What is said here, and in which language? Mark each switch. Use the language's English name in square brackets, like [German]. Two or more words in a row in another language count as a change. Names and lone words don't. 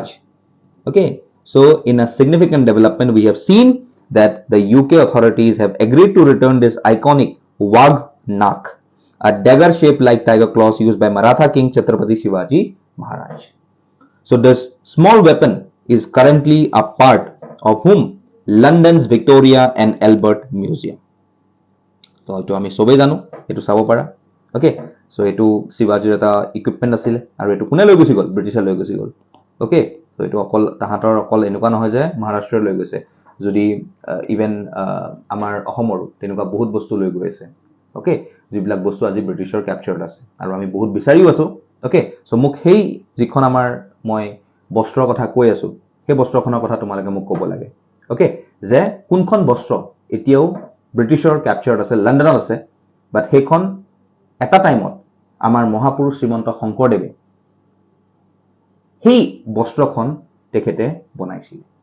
[English] Okay, so in a significant development, we have seen that the UK authorities have agreed to return this iconic Wagh Nak, a dagger-shaped like tiger claws used by Maratha King Chhatrapati Shivaji Maharaj. So this small weapon is currently a part of London's Victoria and Albert Museum. [Assamese] So এইটো আমি সবে জানো, এইটো চাবো পাৰা. [English] Okay, so [Assamese] এইটো Shivaji এটা equipment আছিল আৰু এইটো কোনে লৈ গুচি গ'ল, Britisher লৈ গুচি গ'ল. [English] Okay, so [Assamese] এইটো অকল তাহাঁতৰ অকল এনেকুৱা নহয় যে Maharashtra লৈ গৈছে. যদি even আমাৰ অসমৰো তেনেকুৱা বহুত বস্তু লৈ গৈ আছে. Okay, যিবিলাক বস্তু আজি Britisher captured আছে আৰু আমি বহুত বিচাৰিও আছোঁ. [English] Okay, so [Assamese] মোক সেই যিখন আমাৰ মই বস্ত্ৰৰ কথা কৈ আছো সেই বস্ত্ৰখনৰ কথা তোমালোকে মোক ক'ব লাগে। Okay, যে কোনখন বস্ত্ৰ এতিয়াও ব্ৰিটিছৰ কেপচাৰ্ড আছে, লণ্ডনত আছে, বাট সেইখন এটা টাইমত আমাৰ মহাপুৰুষ শ্ৰীমন্ত শংকৰদেৱে সেই বস্ত্ৰখন তেখেতে বনাইছিল।